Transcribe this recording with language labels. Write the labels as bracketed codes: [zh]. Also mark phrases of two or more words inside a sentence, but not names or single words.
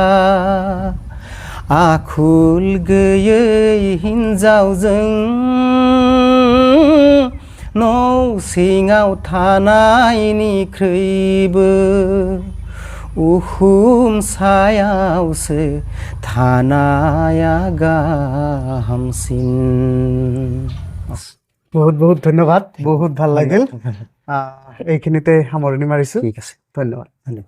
[brx] आखुल गैयै हिन्जावजों न' सिङाव थानायनिख्रुइबो उखुम सायावसो थानाया गाहामसिन [as] বহুত বহুত ধন্যবাদ বহুত ভাল লাগিল এইখিনিতে সামৰণি মাৰিছোঁ ঠিক আছে ধন্যবাদ ধন্যবাদ